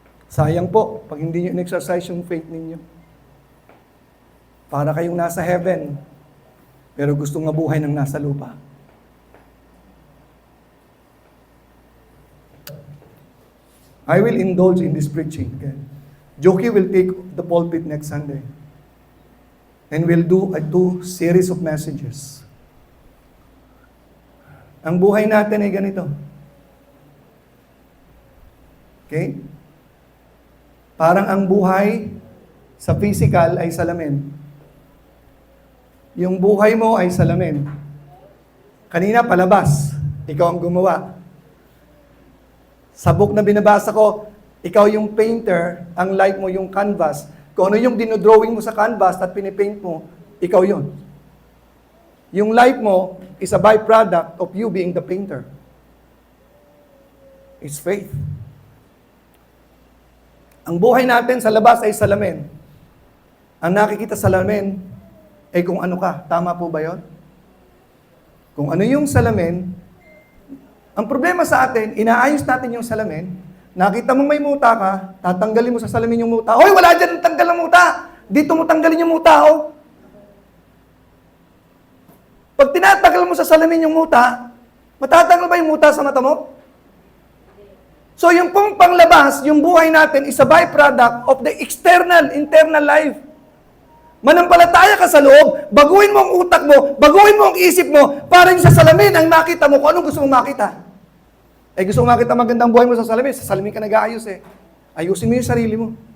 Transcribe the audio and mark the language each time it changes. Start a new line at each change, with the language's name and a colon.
Filipino: Sayang po, pag hindi nyo in-exercise yung faith ninyo. Para kayong nasa heaven, pero gustong mabuhay ng nasa lupa.
English: I will indulge in this preaching. Okay? Joki will take the pulpit next Sunday. And we'll do a 2 series of messages.
Filipino: Ang buhay natin ay ganito. Okay? Parang ang buhay sa physical ay salamin. Yung buhay mo ay salamin. Kanina palabas, ikaw ang gumawa. Sa book na binabasa ko, ikaw yung painter, ang life mo yung canvas. Kung ano yung dinodrawing mo sa canvas at pinipaint mo, ikaw yun. Yung life mo
English: is a byproduct of you being the painter. It's faith.
Filipino: Ang buhay natin sa labas ay salamin. Ang nakikita sa salamin ay kung ano ka. Tama po ba yun? Kung ano yung salamin, ang problema sa atin, inaayos natin yung salamin, nakita mo may muta ka, tatanggalin mo sa salamin yung muta. Hoy, wala dyan tanggal ng muta! Dito mo tanggalin yung muta, oh! Pag tinatanggal mo sa salamin yung muta, matatanggal ba yung muta sa mata mo? So yung pong panglabas, yung buhay natin
English: is a byproduct of the internal life.
Filipino: Manampalataya ka sa loob, baguhin mo ang utak mo, baguhin mo ang isip mo, para yung sa salamin ang makita mo kung anong gusto mong makita. Eh gusto mong makita magandang buhay mo sa salamin ka nag-aayos eh. Ayusin mo yung sarili mo.